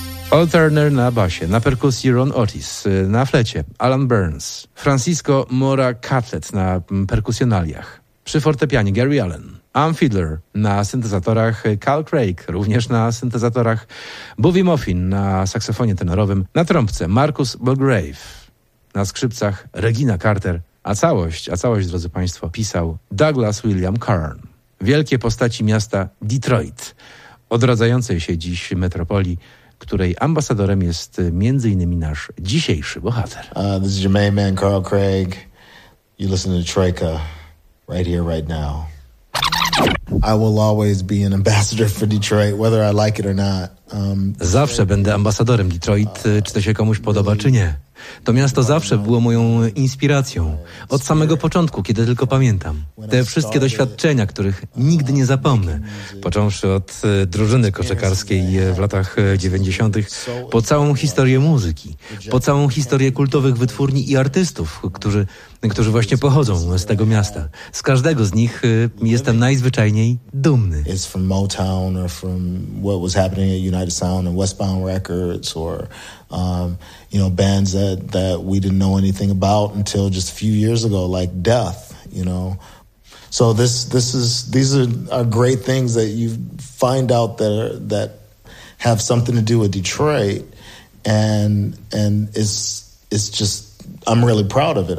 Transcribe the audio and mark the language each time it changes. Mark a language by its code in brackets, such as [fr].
[pl] Cole Turner na basie, na perkusji Ron Otis, na flecie Alan Burns, Francisco Mora Catlett na perkusjonaliach, przy fortepianie Gary Allen, Am Fiddler na syntezatorach, Carl Craig również na syntezatorach, Bobby Moffin na saksofonie tenorowym, na trąbce Marcus Belgrave, na skrzypcach Regina Carter, a całość, drodzy Państwo, pisał Douglas William Kern. Wielkie postaci miasta Detroit, odradzającej się dziś metropolii, której ambasadorem jest między innymi nasz dzisiejszy bohater. [en] This is your main man, Carl Craig. You listen to Troika, right here, right now. I will always be an ambassador for Detroit, whether I like it or not. [pl] Zawsze będę ambasadorem Detroit, czy to się komuś podoba, czy nie. To miasto zawsze było moją inspiracją. Od samego początku, kiedy tylko pamiętam. Te wszystkie doświadczenia, których nigdy nie zapomnę. Począwszy od drużyny koszykarskiej w latach 90. Po całą historię muzyki. Po całą historię kultowych wytwórni i artystów, którzy właśnie pochodzą z tego miasta. Z każdego z nich jestem najzwyczajniej dumny. [en] United Sound and Westbound Records or bands that we didn't know anything about until just a few years ago, like Death, So these are great things that you find out that have something to do with Detroit and it's just I'm really proud of it.